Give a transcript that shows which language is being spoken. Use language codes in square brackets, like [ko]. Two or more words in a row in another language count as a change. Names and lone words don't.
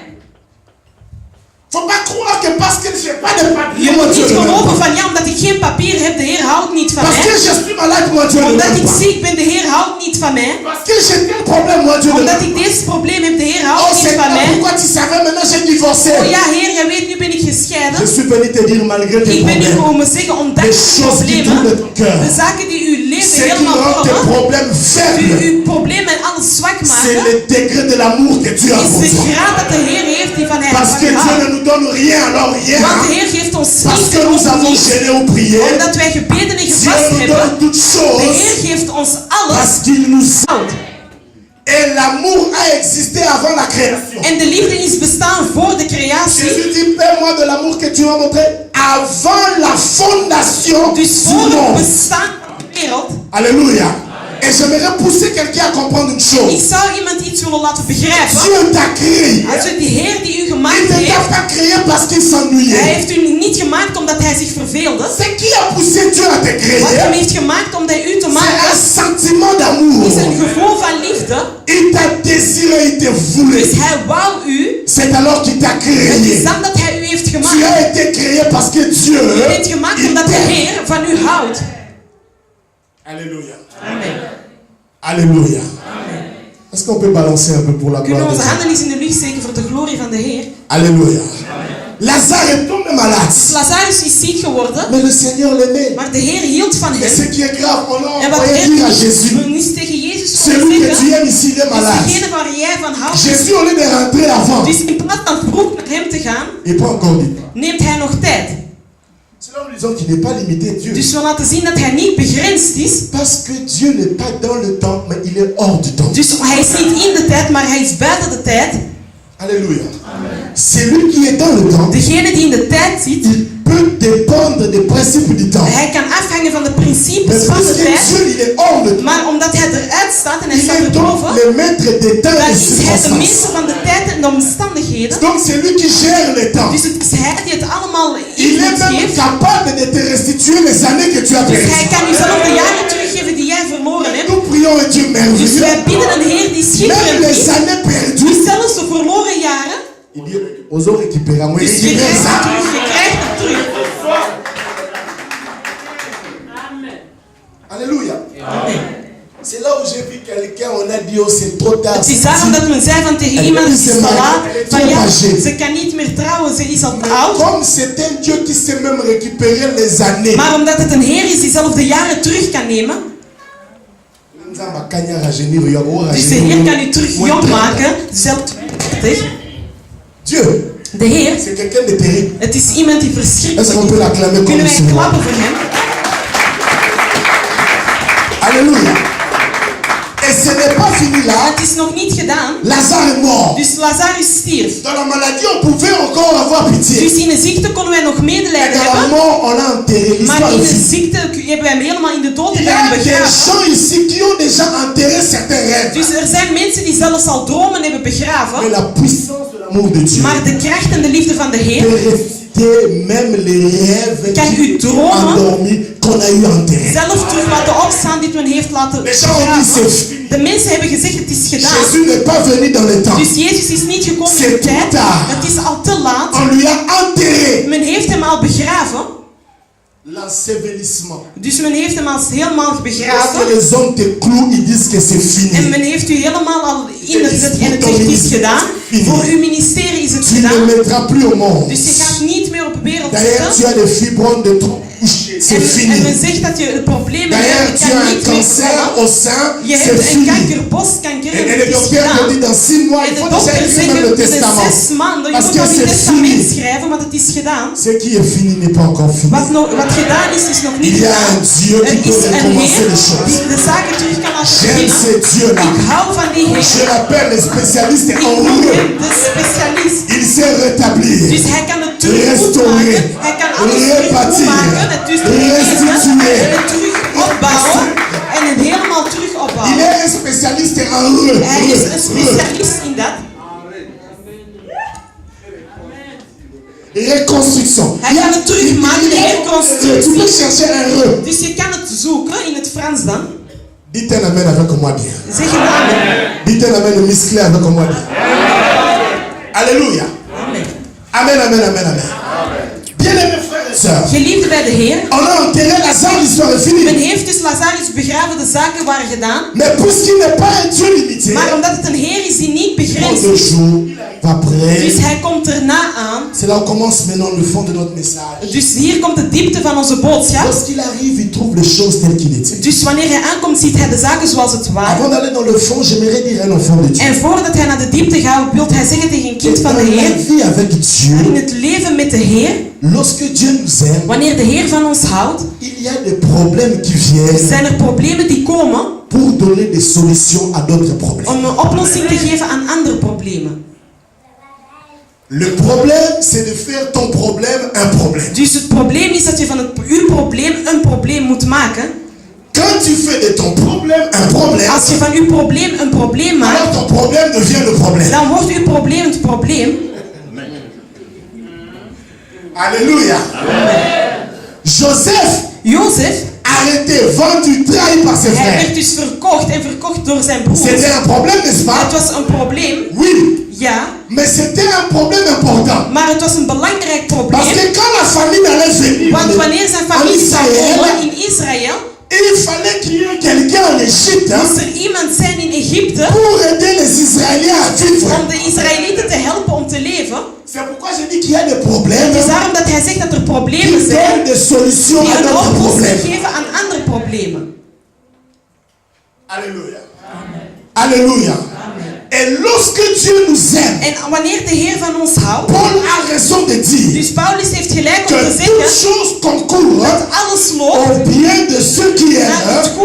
[fr] Faut pas croire que parce que je n'ai pas de papier, Je moi [nl] moet [fr] Dieu [nl] niet [fr] ne m'aime [nl] geloven [fr] pas. [nl] van ja, omdat ik geen papier heb, de Heer houdt niet van [fr] Parce que [nl] mij. [fr] je suis malade, moi Dieu ne [nl] Omdat [fr] m'aime [nl] ik [fr] pas. [nl] ziek ben, de Heer houdt niet van mij. [fr] Parce que j'ai tel problème, moi Dieu ne [nl] Omdat [fr] m'aime [nl] ik [fr] pas. [nl] dit probleem heb, de Heer Oh houdt niet van [fr] Seigneur, [nl] mij. [fr] pourquoi tu savais maintenant j'ai divorcé? [nl] Oh ja, Heer, jij weet, nu ben ik gescheiden. [fr] Je suis venu te dire malgré tes [nl] Ik ben hier [fr] problèmes, [nl] komen zeggen, ondanks [fr] les [nl] uw [fr] choses qui [nl] problemen, [fr] tournent ton cœur, [nl] de zaken die uw leven [fr] ce qui [nl] helemaal [fr] rend tes [nl] vormen, [fr] problèmes [nl] die [fr] faibles, [nl] uw problemen en alles zwak [fr] c'est [nl] maken, [fr] le degré de l'amour que Dieu a [nl] is [fr] pour [nl] de [fr] toi. [nl] graad dat de Heer heeft die van hij [fr] Parce [nl] van [fr] que [nl] u [fr] Dieu [nl] houdt. [fr] ne nous donne rien, alors rien. [nl] Want de Heer geeft ons [fr] Parce [nl] niets [fr] que [nl] en [fr] nous [nl] ons [fr] avons [nl] niets. [fr] gêné ou prié, [nl] Omdat wij gebeden en [fr] Dieu [nl] gevast [fr] nous [nl] hebben, [fr] donne toutes [nl] de [fr] choses [nl] Heer geeft ons alles [fr] parce qu'il nous [nl] houdt. [fr] Et l'amour a existé avant la création. [nl] En de liefde is bestaan voor de creatie. [fr] Jésus dit, paie-moi de l'amour que tu m'as montré avant la fondation [nl] Dus [fr] du [nl] voor het [fr] monde. [nl] bestaan van de wereld. [fr] Alléluia. Et j'aimerais pousser quelqu'un à comprendre une [nl] Ik [fr] chose. [nl] zou iemand iets willen laten begrijpen. [fr] Dieu t'a créé. [nl] Als u die Heer die u [fr] Il [nl] gemaakt [fr] ne t'a [nl] heeft, [fr] pas créé parce qu'il [nl] hij [fr] s'ennuyait. [nl] heeft u niet gemaakt omdat hij zich verveelde. [fr] C'est qui a poussé Dieu à te [nl] Wat [fr] créer? [nl] hem heeft gemaakt om u te [fr] C'est [nl] maken, [fr] un sentiment d'amour. [nl] is een gevoel van liefde. [fr] Il t'a désiré, il te voulait. [nl] Dus hij wou u. [fr] C'est alors qu'il t'a [nl] Het is [fr] créé. [nl] dan dat hij u heeft [fr] Tu [nl] gemaakt. [fr] as été créé parce que Dieu, [nl] U bent gemaakt [fr] il [nl] omdat de [fr] t'aime. [nl] Heer van u houdt. [fr] Alléluia. Amen. Alléluia. Est-ce qu'on peut balancer un peu pour la [nl] Kunnen [fr] gloire [nl] we [fr] de [nl] onze [fr] Dieu? [nl] handen eens in de lucht steken voor de glorie van de Heer? [fr] Alléluia. Lazare est tombé malade. [nl] Lazarus is ziek geworden, [fr] Mais le Seigneur l'aimait. [nl] maar de Heer hield van [fr] Et [nl] hem. [fr] ce qui est grave, on a [nl] En wat [fr] envoyé dire à [nl] erg [fr] Jésus, [nl] is, is tegen Jezus [fr] celui [nl] komen [fr] que tu [nl] zeggen, [fr] aimes ici, il est [nl] is [fr] malade. [nl] degene waar jij van houdt. [fr] Jésus, au lieu de rentrer avant, [nl] Dus in plaats van vroeg naar hem te gaan, [fr] il prend encore du temps. [nl] neemt hij nog tijd. [fr] C'est là où nous disons qu'il n'est pas limité, Dieu. [nl] Dus we laten zien dat hij niet begrensd is. [fr] Parce que Dieu n'est pas dans le temps, mais il est hors du temps. [nl] Dus hij is niet in de tijd, maar hij is buiten de tijd. [fr] Alléluia. Celui qui est dans le temps, [nl] Degene die in de tijd zit, [fr] il peut dépendre des principes du temps. [nl] hij kan afhangen van de [fr] Mais [nl] principes van de [fr] puisque [nl] tijd. [fr] Dieu, il est hors de temps, [nl] Maar omdat hij eruit staat en hij [fr] il [nl] staat [fr] est donc [nl] erboven, [fr] le maître des temps [nl] dan [fr] et des [nl] is hij de [fr] circonstances. [nl] meester van de tijd en de omstandigheden. [fr] Donc c'est lui qui gère le temps. [nl] Dus het is hij die het allemaal [fr] Il est [nl] invloed [fr] même [nl] geeft. [fr] capable de te restituer les années que tu as [nl] Dus hij [fr] perdues. [nl] kan u zelf de jaren teruggeven die jij verloren hebt. [fr] Nous prions un Dieu [nl] Dus [fr] merveilleux. [nl] wij bidden een Heer die [fr] Même [nl] schitterend [fr] les [nl] is. [fr] années perdues, [nl] Dus zelfs de verloren jaren. [fr] il dit, aux autres récupérants, [nl] Dus je krijgt het terug, je krijgt het terug. [fr] Alléluia. Amen. C'est là où j'ai vu quelqu'un, on a dit, oh c'est trop tard. [nl] Het is daarom dat men zei van tegen iemand, het is te laat, van ja, ze kan niet meer trouwen, ze is al te oud. [fr] Comme c'est un Dieu qui sait même récupérer les années. [nl] Maar omdat het een Heer is die zelf de jaren terug kan nemen, dus de Heer kan u terug jong maken, zelf 30. [fr] Dieu, [nl] De Heer, [fr] c'est quelqu'un de terrible. [nl] het is iemand die [fr] Est-ce qu'on [nl] verschrikkelijk [fr] peut [nl] is. [fr] l'acclamer comme [nl] Kunnen wij [fr] cela? [nl] klappen voor hem? [fr] Alléluia. Et ce n'est pas fini là. [nl] Het is nog niet gedaan. [fr] Lazare est mort. [nl] Dus Lazarus stierf. [fr] Dans la maladie, on pouvait encore avoir pitié. [nl] Dus in de ziekte konden wij nog [fr] Mais [nl] medelijden [fr] dans la [nl] hebben. [fr] mort, on a enterré. [nl] Maar [fr] L'histoire [nl] in [fr] est [nl] de [fr] finie. [nl] ziekte hebben wij hem helemaal in de dood [fr] Il y [nl] hebben [fr] a des [nl] begraven. [fr] gens ici qui ont déjà enterré certains rêves. [nl] Dus er zijn mensen die zelfs al dromen hebben [fr] Mais [nl] begraven. [fr] la puissance de l'amour de Dieu [nl] Maar de kracht en de liefde van de Heer [fr] peut ressusciter même les rêves [nl] kan u dromen [fr] endormis qu'on a eu enterrés. [nl] zelf terug laten opstaan die men heeft laten [fr] Les gens ont dit [nl] begraven. [fr] c'est fini. [nl] De mensen hebben gezegd het is gedaan. [fr] Jésus n'est pas venu dans le temps. [nl] Dus Jezus is niet gekomen in [fr] C'est [nl] de [fr] trop [nl] tijd. [fr] tard. [nl] Het is al te laat. [fr] On lui a enterré. [nl] Men heeft hem al begraven. [fr] L'ensevelissement. [nl] Dus men heeft hem al helemaal [fr] Lorsque [nl] begraven. [fr] les hommes te clouent, ils disent que c'est [nl] En [fr] fini. [nl] men heeft u helemaal al ingezet en het zegt het is gedaan. Voor uw ministerie is het [fr] Tu ne [nl] gedaan. [fr] mettras plus au monde. [nl] Dus je gaat niet meer op de wereld [fr] D'ailleurs, tu [nl] zitten. [fr] as des fibromes de trop couché. C'est [nl] En men [fr] fini. [nl] zegt dat je het probleem [fr] D'ailleurs, [nl] hebt, [fr] tu [nl] je [fr] as [nl] kan [fr] un [nl] niet meer [fr] cancer [nl] vallen. [fr] au sein. [nl] Je [fr] C'est [nl] hebt een [fr] fini. [nl] kanker, borstkanker [fr] Et [nl] en [fr] le [nl] het is [fr] docteur te dit [nl] gedaan. [fr] dans 6 mois, il [nl] En de [fr] faut déjà [nl] dokter [fr] écrire [nl] zegt [fr] même le [nl] binnen [fr] testament. [nl] 6 maanden, je [fr] Parce [nl] moet [fr] que [nl] al een [fr] c'est [nl] testament [fr] fini. [nl] schrijven, want het is gedaan. [fr] Ce qui est fini n'est pas encore fini. [nl] Wat gedaan is nog niet [fr] Il y a [nl] gedaan. [fr] un Dieu qui [nl] Er [fr] peut [nl] is een [fr] recommencer [nl] Heer [fr] les choses. [nl] die de zaken terug kan laten [fr] J'aime [nl] beginnen. [fr] ce Dieu-là. [nl] Ik hou van die [fr] Je [nl] Heer. [fr] l'appelle le spécialiste [nl] Ik [fr] en [nl] noem [fr] roue. [nl] hem de specialist. [fr] Il sait rétablir, [nl] Dus hij kan het terug goed [fr] restaurer, [nl] maken. Hij kan alles terug goed [fr] repartir, [nl] maken. Het dus terug [fr] restituer. [nl] en het terug opbouwen. En het helemaal terug [fr] Il [nl] opbouwen. [fr] est un spécialiste en roue. [nl] Hij is een specialist in dat. [fr] Reconstruction. [nl] Hij kan het terugmaken, de [fr] Tu [nl] herconstructie. [fr] peux chercher un re. [nl] Dus je kan het zoeken in het Frans dan. [fr] Dites un amen avec moi bien. Zeg een amen. Dites un amen musclé avec moi bien. Alléluia. Amen. Amen, amen, amen, amen. Bien-aimés frères et sœurs, [nl] Geliefde bij de Heer. [fr] on a enterré Lazare, l'histoire est finie. [nl] Men heeft dus Lazarus begraven, de zaken waren gedaan. [fr] Mais puisqu'il n'est pas un Dieu limité, [nl] Maar omdat het een Heer is die niet [fr] dans [nl] begrensd [fr] 2 [nl] is, [fr] jours, va prêcher. [nl] dus hij komt erna aan. [fr] C'est là où commence maintenant le fond de notre message. [nl] Dus hier komt de diepte van onze boodschap. [fr] Lorsqu'il arrive, il trouve les choses telles qu'il était. [nl] Dus wanneer hij aankomt, ziet hij de zaken zoals het waren. [fr] Avant d'aller dans le fond, j'aimerais dire à un enfant de Dieu. [nl] En voordat hij naar de diepte gaat, wil hij zeggen tegen een kind van de [fr] Dans la [nl] Heer. [fr] vie avec [nl] In [fr] Dieu, [nl] het leven met de Heer, [fr] lorsque Dieu nous aime, [nl] wanneer de Heer van ons houdt, [fr] il y a des problèmes qui viennent [nl] zijn er problemen die komen [fr] pour donner des solutions à d'autres problèmes. [nl] om een oplossing te geven aan andere problemen. [fr] Le problème, c'est de faire ton problème un problème. [nl] Dus het probleem is dat je van uw probleem een probleem moet maken. [fr] Quand tu fais de ton problème un problème, [nl] Als je van uw probleem een probleem maakt, [fr] alors ton problème devient le problème. [nl] dan wordt uw probleem het probleem. [fr] Alléluia. Joseph [nl] Jozef, [fr] arrêté, vendu, trahi par ses [nl] hij [fr] frères. [nl] werd dus verkocht en verkocht door zijn broers. [fr] C'était un problème, n'est-ce pas? [nl] Het was een probleem, [fr] Oui, [nl] ja, [fr] mais c'était un problème important. [nl] maar het was een belangrijk [fr] Parce [nl] probleem. [fr] que quand la famille allait venir [nl] Want wanneer zijn [fr] en [nl] familie zou [fr] Israël, [nl] komen in Israël, [fr] il fallait qu'il y ait quelqu'un en Égypte [nl] moest er iemand zijn in Egypte [fr] pour aider les Israéliens à vivre. [nl] om de Israëlieten te helpen om te leven. [fr] C'est pourquoi je dis qu'il y a des problèmes [nl] Het is daarom dat hij zegt dat er [fr] qui [nl] problemen zijn [fr] donnent des solutions [nl] die [fr] à [nl] een [fr] d'autres [nl] oplossing [fr] problèmes. [nl] geven aan andere problemen. [fr] Alléluia. Alléluia. Et lorsque Dieu nous aime, [nl] En wanneer de Heer van ons houdt, [fr] Paul a raison de dire [nl] dus Paulus heeft gelijk om [fr] que [nl] te [fr] toutes [nl] zeggen [fr] choses concourent [nl] dat alles loopt [fr] au bien de ceux qui [nl] naar het [fr] aiment